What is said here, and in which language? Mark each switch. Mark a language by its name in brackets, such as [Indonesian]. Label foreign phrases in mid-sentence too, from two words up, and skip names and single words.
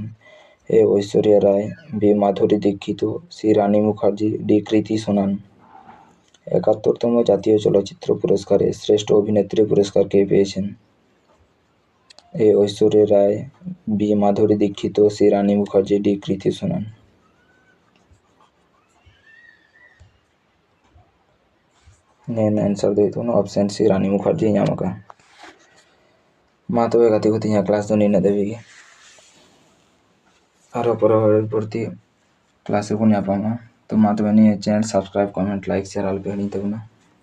[Bangla] এ ঐশ্বরিয়া রায়, বি মাধুরী দীক্ষিত, সি রানী মুখার্জি, ডি কৃতি সোনান। 71তম জাতীয় চলচ্চিত্র পুরস্কারে শ্রেষ্ঠ অভিনেত্রী পুরস্কার কে পেয়েছেন? এ ঐশ্বরিয়া রায়, বি মাধুরী দীক্ষিত, সি রানী মুখার্জি, ডি কৃতি সোনান। [Santali] ᱱᱮᱱ ᱟᱱᱥᱟᱨ ᱫᱚ ᱦᱩᱭᱩᱜ ᱛᱟᱵᱚᱱᱟ [English] option C [Santali] ᱨᱟᱱᱤ ᱢᱩᱠᱷᱟᱨᱡᱤ ᱧᱟᱢ ᱟᱠᱟᱫᱟ। ᱢᱟ ᱛᱚᱵᱮ ᱜᱟᱛᱮ ᱠᱚ ᱛᱤᱧᱟᱹᱜ ᱠᱞᱟᱥ ᱫᱚ ᱱᱤᱱᱟᱹᱜ ᱫᱷᱟᱹᱵᱤᱡ ᱜᱮ। ᱟᱨᱦᱚᱸ ᱯᱚᱨᱚᱵᱚᱨᱛᱤ ᱠᱞᱟᱥ ᱨᱮᱵᱚᱱ ᱧᱟᱯᱟᱢᱟ। ᱛᱚ ᱢᱟ ᱛᱚᱵᱮ ᱱᱤᱭᱟᱹ ᱪᱮᱱᱮᱞ [English] subscribe, comment, like, share [Santali] আলপে হিড়িᱧ ᱛᱟᱵᱚᱱᱟ।